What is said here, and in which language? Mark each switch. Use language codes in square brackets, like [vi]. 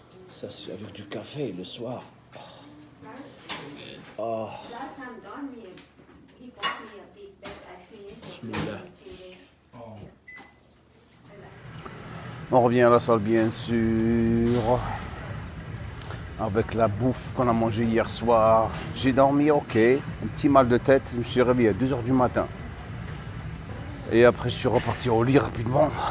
[fr] Ça, c'est avec du café le soir. Oh. [en] Last time Don he bought me a big bag. I finished it [ar] Bismillah. [en] in 2 days. [fr] On revient à la salle, bien sûr. Avec la bouffe qu'on a mangée hier soir. J'ai dormi, ok. Un petit mal de tête. Je me suis réveillé à 2h du matin. Et après, je suis reparti au lit rapidement.